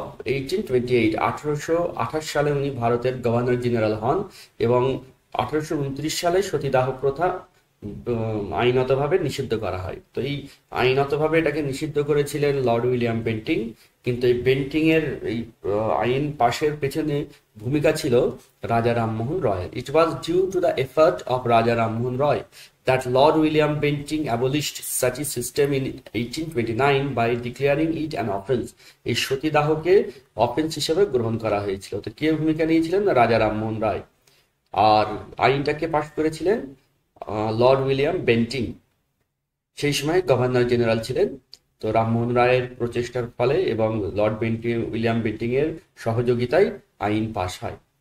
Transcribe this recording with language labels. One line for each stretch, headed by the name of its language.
Bangla: 1828 সালে উনি ভারতের গভর্নর জেনারেল হন, এবং 1829 সালে সতীদাহ প্রথা আইনতভাবে নিষিদ্ধ করা হয়। তো এই আইনতভাবে এটাকে নিষিদ্ধ করেছিলেন লর্ড উইলিয়াম বেন্টিং। কিন্তু এই বেন্টিং এর এই আইন পাশের পেছনে ভূমিকা ছিল রাজা রামমোহন রয়ের।
English: It was due to the effort of Raja Rammohan Roy that Lord William Bentinck abolished such a system in 1829 by declaring it an offence.
Bangla: এই সতীদাহকে অফেন্স হিসেবে গ্রহণ করা হয়েছিল। তো কে ভূমিকা নিয়েছিলেন? রাজা রামমোহন রায়। আর আইনটাকে পাশ করেছিলেন লর্ড উইলিয়াম বেন্টিং, সেই সময় গভর্নর জেনারেল ছিলেন। তো রামমোহন রায়ের প্রচেষ্টার ফলে এবং লর্ড উইলিয়াম বেন্টিং এর সহযোগিতায় আইন পাশ হয়।